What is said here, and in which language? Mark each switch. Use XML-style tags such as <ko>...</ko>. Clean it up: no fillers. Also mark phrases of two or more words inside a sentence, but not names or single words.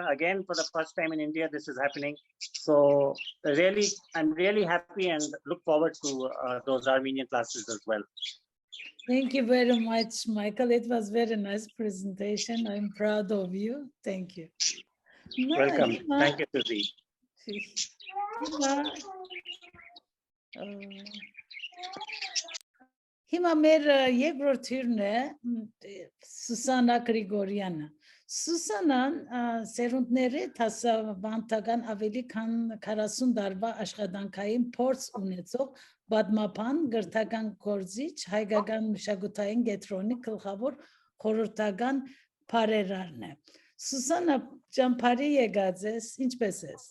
<en>Again, for the first time in India, this is happening. So I'm really happy and look forward to those Armenian classes as well. Thank you very much, Michael. It was very nice presentation. I'm proud of you. Thank you. Welcome. Thank you, Suzy.</en> <hy>Հիմա մեր երկրորդ թիրն է Սուսանա Գրիգորյանը։ Սուսանան սերունդների դասավանդական ավելի քան 40 տարվա աշխատանքային փորձ ունեցող պատմաբան, գրթական գործիչ, հայկական մշակութային կենտրոնի գլխավոր խորհրդական բարերարն է։ Սուսանա ջան, բարի եկած ես, ինչպե՞ս ես։</hy>